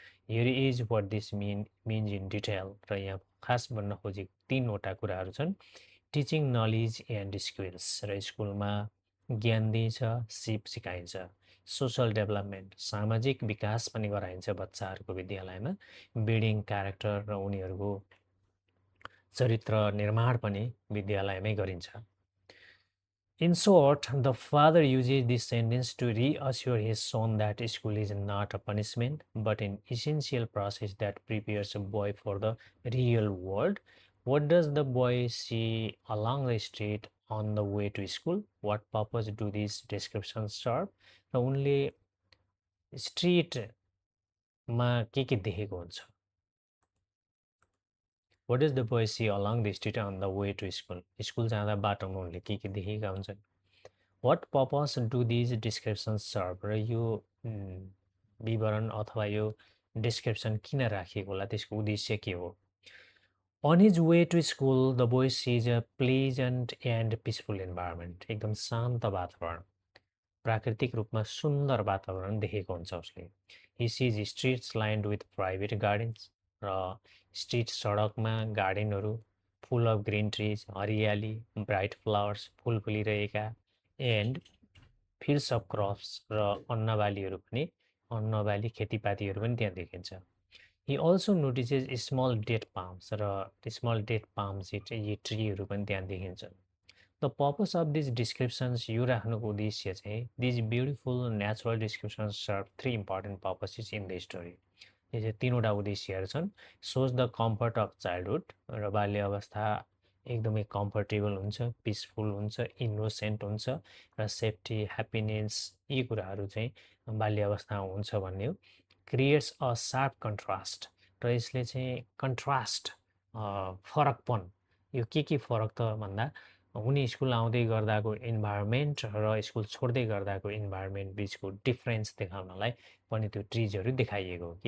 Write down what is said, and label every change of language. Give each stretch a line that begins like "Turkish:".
English: Here is what this means in detail.
Nepali: र यहाँ खास भन्न खोजेको 3वटा कुराहरू छन्।
English: teaching knowledge and skills,
Nepali: र स्कुलमा ज्ञान दिइन्छ, सिकाइन्छ।
English: social development,
Nepali: सामाजिक विकास पनि गराइन्छ बच्चाहरूको विद्यालयमा।
English: building character,
Nepali: र उनीहरूको चरित्र निर्माण पनि विद्यालयमै गरिन्छ।
English: In short, the father uses this sentence to reassure his son that school is not a punishment, but an essential process that prepares a boy for the real world. What does the boy see along the street on the way to school? What purpose do these descriptions serve? The only street
Nepali: मा के देखेको हुन्छ?
English: What does the boy see along the street on the way to school?
Nepali: School जाँदा बाटोमा उनले के देखेका हुन्छन्?
English: What purpose do these descriptions serve?
Nepali: र यो विवरण अथवा यो डिस्क्रिप्सन किन राखिएको होला, त्यसको उद्देश्य के हो?
English: On his way to school, the boy sees a pleasant and peaceful environment.
Nepali: एकदम शान्त वातावरण, प्राकृतिक रूपमा सुन्दर वातावरण देखेको हुन्छ उसले.
English: He sees streets lined with private gardens,
Nepali: र स्ट्रिट सडकमा गार्डनहरू,
English: full of green trees,
Nepali: हरियाली,
English: bright flowers,
Nepali: full फुलिरहेका,
English: and fields of crops,
Nepali: र अन्नबालीहरू पनि, अन्नबाली खेतीपातीहरू पनि त्यहाँ देखिन्छ.
English: He also notices small date palms, र small date palms
Nepali: यी ट्रीहरू पनि त्यहाँ देखिन्छन्.
English: The purpose of these descriptions,
Nepali: यो राख्नुको उद्देश्य चाहिँ,
English: these beautiful natural descriptions serve three important purposes in the story.
Nepali: यो चाहिँ तीनवटा उद्देश्यहरू छन्.
English: Shows the comfort of childhood,
Nepali: र बाल्य अवस्था एकदमै कम्फर्टेबल हुन्छ, पिसफुल हुन्छ, इनोसेन्ट हुन्छ, र सेफ्टी, ह्याप्पिनेस यी कुराहरू चाहिँ बाल्य अवस्थामा हुन्छ भन्ने हो.
English: creates a sharp contrast,
Nepali: र यसले चाहिँ कन्ट्रास्ट, फरकपन, यो के फरक त भन्दा उनी स्कुल आउँदै गर्दाको इन्भाइरोमेन्ट र स्कुल छोड्दै गर्दाको इन्भाइरोमेन्ट बिचको डिफ्रेन्स देखाउनलाई पनि त्यो ट्रिजहरू देखाइएको हो.